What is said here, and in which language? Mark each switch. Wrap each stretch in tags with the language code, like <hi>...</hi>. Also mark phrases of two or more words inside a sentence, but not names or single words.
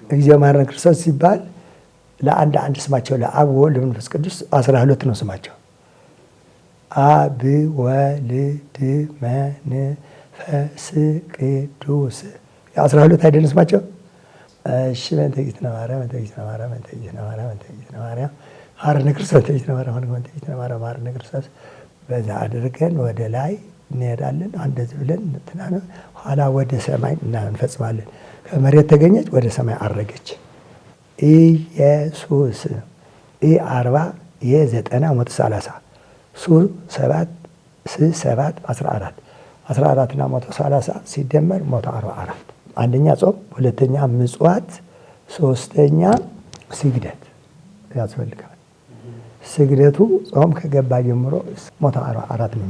<gez>እግዚኦ መሐረነ ክርስቶስ</gez> <am>ሲባል ለአንድ ስማቸው</am> <gez>ለአብ ወወልድ ወመንፈስ ቅዱስ</gez> <am>12 ነው ስማቸው። አብ ወልድ መንፈስ ቅዱስ 12 አይደለም ስማቸው። እሺ</am> <gez>በእንተ እግዝእትነ ማርያም በእንተ እግዝእትነ ማርያም በእንተ እግዝእትነ ማርያም በእንተ እግዝእትነ ማርያም መሐረነ ክርስቶስ</gez> <am>በእንተ እግዝእትነ ማርያም በእንተ እግዝእትነ ማርያም መሐረነ ክርስቶስ። በዛ አድርገን ወደ ላይ እንሄዳለን። እንደዚህ ብለን ኋላ ወደ ሰማይ እንፈጽማለን። ከመሬት ተገኘች ወደ ሰማይ አረገች። ኢየሱስ 40 የ90 130 7 7 14 14 እና 130 ሲደመር 144 አንደኛ ጾም፣ ሁለተኛ ምጽዋት፣ ሶስተኛ ስግደት ያስፈልጋል። ስግደቱ ጾም ከገባ ጀምሮ 144 ነው</am>